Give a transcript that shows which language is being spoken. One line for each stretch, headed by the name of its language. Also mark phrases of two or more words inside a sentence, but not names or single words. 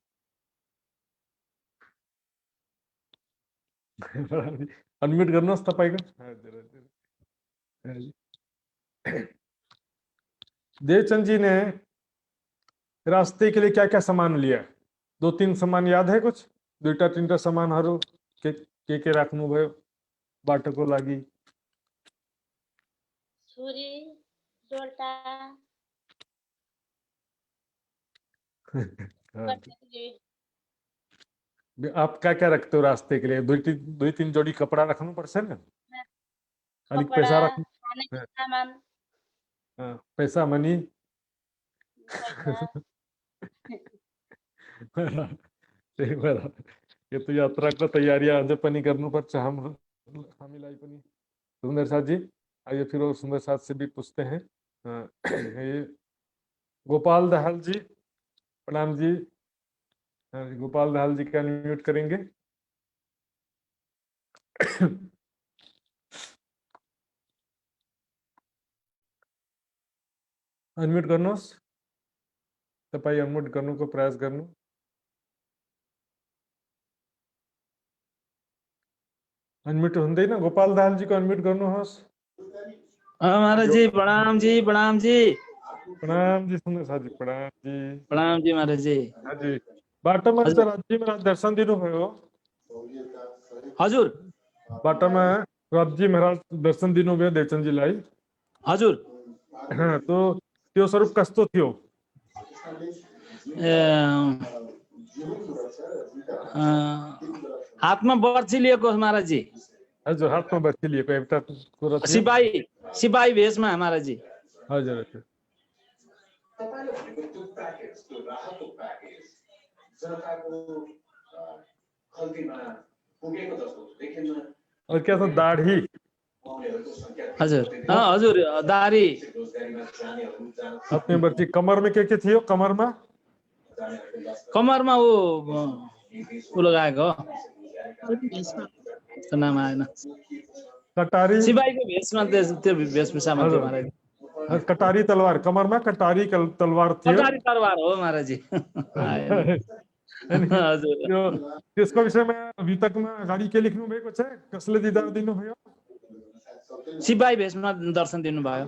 Hindi: प्रणाम जी, अनम्यूट करना तपाई का। हाँ जरा जरा। हाँ जी। देवचंद जी ने रास्ते के लिए क्या क्या सामान लिया? 2-3 सामान याद है कुछ?
Nepali: 2-3 सामानहरू के राख्नुभयो बाटोको लागि? छुरी डोल्टा हाँ, कटकरी,
Hindi: आप क्या क्या रखते हो रास्ते के लिए?
Nepali: 2-3 जोडी कपडा राख्नु पर्छ नि? अलिक कपडा, पैसा राख्नु। खानेको हाँ, सामान, हाँ, पैसा मनी। पैसा। त्यही भएर यो त यात्राको तयारी अझ पनि गर्नुपर्छ हामीलाई पनि।
Hindi: सुंदर साथ जी, आइए फिर और सुंदर साथ से भी पूछते हैं। ये गोपाल दहाल जी, प्रणाम जी। हाँ जी, गोपाल दहाल जी का अनम्यूट करेंगे।
Nepali: अनम्यूट गर्नुहोस्, तपाईँ अनम्यूट गर्नुको प्रयास गर्नु। अनम्यूट हुँदैन, गोपाल दाहालजीको अनम्यूट गर्नुहोस्। महाराज जी प्रणाम जी, प्रणाम जी, प्रणाम जी सुन्दर साथी, प्रणाम जी। प्रणाम जी महाराज जी। हजुर, बाटोमा हजुर। राज्जी महाराज दर्शन दिनुभयो। हजुर बाटोमा राज्जी महाराज दर्शन दिनुभयो देवचन्दजीलाई। हजुर तो त्यो स्वरूप कस्तो थियो? हातमा बर्छी लिएको महाराज जी। हजुर, हातमा बर्छी लिएको एउटा कुरा थियो। सिपाही भेषमा महाराज जी। हजुर हजुर।
Hindi: और क्या था? दाढ़ी।
Nepali: हजुर हजुर, दाढ़ी।
Hindi: अपने बर्छी कमर में
Nepali: के थियो? कमरमा वो लगाएको नाम आएन। कटारी। सिपाहीको भेषमा त्यो भेषभूषामा थियो महाराज। कटारी तलवार, कमरमा कटारी तलवार थियो। कटारी तलवार हो महाराज जी। हजुर, त्यसको विषयमा वितकमा अगाडि के लेख्नु भएको छ? कसले दिदार दिनुभयो? सिपाही भेषमा दर्शन दिनुभयो।